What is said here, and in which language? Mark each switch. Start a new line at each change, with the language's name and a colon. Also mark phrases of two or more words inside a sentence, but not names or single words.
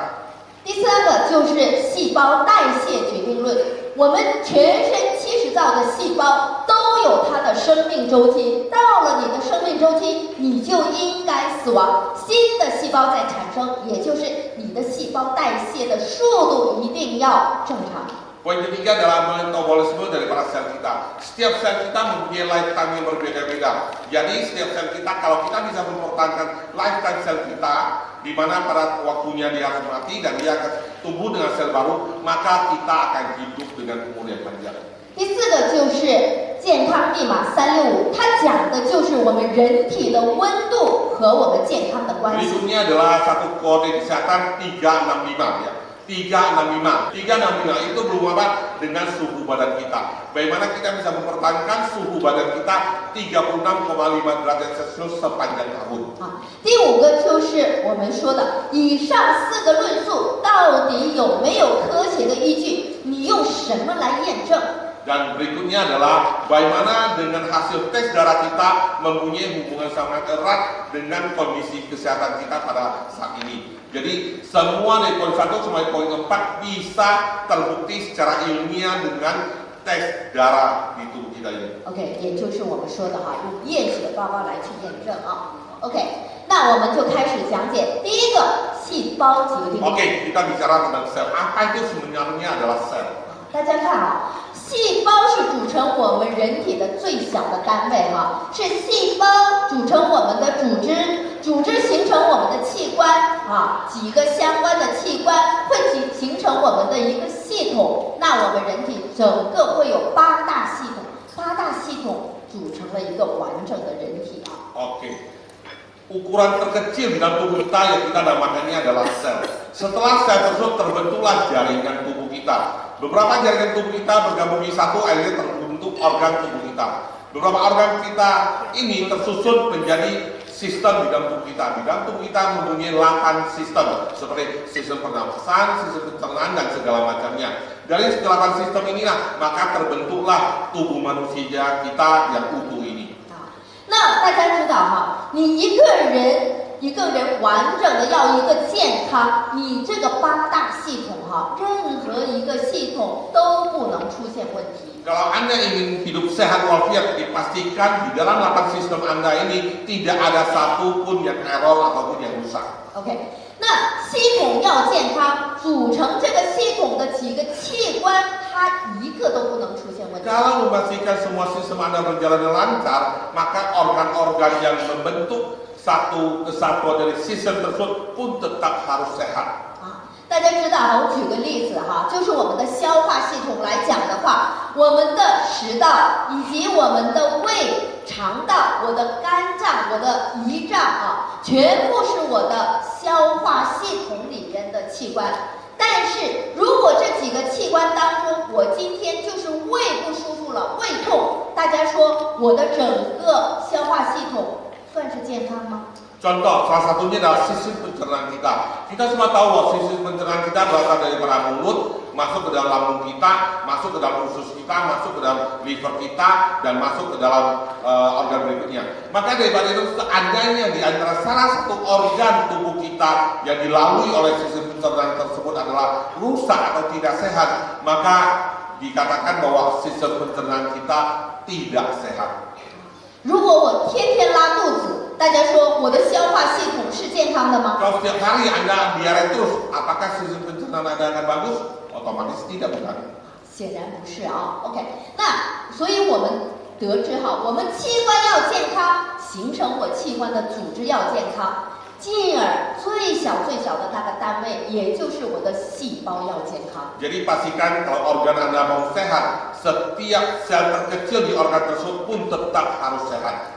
Chinese: 第三个就是细胞代谢决定论，我们全身70兆的细胞都有它的生命周期，到了你的生命周期，你就应该死亡，新的细胞在产生，也就是你的细胞代谢的速度一定要正常。
Indonesian: Poin ketiga adalah metabolisme daripada sel kita. Setiap sel kita mempunyai lifetime yang berbeda-beda. Jadi setiap sel kita, kalau kita bisa mempertahankan lifetime sel kita, di mana pada waktunya dia harus mati dan dia akan tumbuh dengan sel baru, maka kita akan hidup dengan umur yang panjang.
Chinese: 第四个就是健康密码365，它讲的就是我们人体的温度和我们健康的关系。
Indonesian: Berikutnya adalah satu kode kesehatan 365 ya. 365 itu berhubungan apa? Dengan suhu badan kita. Bagaimana kita bisa mempertahankan suhu badan kita 36,5 derajat Celcius sepanjang tahun.
Chinese: 第5个就是我们说的以上4个论述到底有没有科学的依据？你用什么来验证？
Indonesian: Dan berikutnya adalah bagaimana dengan hasil tes darah kita mempunyai hubungan sangat erat dengan kondisi kesehatan kita pada saat ini. Jadi semua dari poin 1 sampai poin 4 bisa terbukti secara ilmiah dengan tes darah di tubuh kita ini.
Chinese: OK， 也就是我们说的用验血报告来去验证OK， 那我们就开始讲解第一个细胞决定。
Indonesian: Oke, kita bicara tentang sel. Apa itu sebenarnya adalah sel?
Chinese: 大家看细胞是组成我们人体的最小的单位是细胞组成我们的组织，组织形成我们的器官几个相关的器官会形成我们的一个系统。那我们人体整个会有8大系统，8大系统组成了一个完整的人体
Indonesian: Oke. Ukuran terkecil di dalam tubuh kita yang kita namakannya adalah sel. Setelah sel tersebut terbentuklah jaringan tubuh kita. Beberapa jaringan tubuh kita bergabung di satu, akhirnya terbentuk organ tubuh kita. Beberapa organ kita ini tersusun menjadi sistem di dalam tubuh kita. Di dalam tubuh kita mempunyai 8 sistem, seperti sistem pernapasan, sistem pencernaan, dan segala macamnya. Dari segala sistem inilah maka terbentuklah tubuh manusia kita yang utuh ini.
Chinese: 那大家知道你一个人一个人完整的要一个健康，你这个8大系统任何一个系统都不能出现问题。
Indonesian: Kalau Anda ingin hidup sehat walafiat, dipastikan di dalam 8 sistem Anda ini tidak ada satupun yang error ataupun yang rusak.
Chinese: OK， 那系统要健康，组成这个系统的几个器官，它一个都不能出现问题。
Indonesian: Kalau memastikan semua sistem Anda berjalan lancar, maka organ-organ yang membentuk satu kesatuan dari sistem tersebut pun tetap harus sehat.
Chinese: 大家知道我举个例子就是我们的消化系统来讲的话，我们的食道以及我们的胃、肠道、我的肝脏、我的胰脏全部是我的消化系统里边的器官。但是如果这几个器官当中，我今天就是胃不舒服了，胃痛，大家说我的整个消化系统算是健康吗？
Indonesian: Contoh, salah satunya adalah sistem pencernaan kita. Kita semua tahu bahwa sistem pencernaan kita berasal dari mulut, masuk ke dalam lambung kita, masuk ke dalam usus kita, masuk ke dalam liver kita, dan masuk ke dalam organ berikutnya. Maka daripada itu, seandainya di antara salah satu organ tubuh kita yang dilalui oleh sistem pencernaan tersebut adalah rusak atau tidak sehat, maka dikatakan bahwa sistem pencernaan kita tidak sehat.
Chinese: 如果我天天拉肚子，大家说我的消化系统是健康的吗？
Indonesian: Kalau setiap hari Anda diare terus, apakah sistem pencernaan Anda akan bagus? Otomatis tidak, bukan?
Chinese: 显然不是OK， 那所以我们得知我们器官要健康，形成我器官的组织要健康，进而最小的那个单位，也就是我的细胞要健康。
Indonesian: Jadi pastikan kalau organ Anda mau sehat, setiap sel terkecil di organ tersebut pun tetap harus sehat.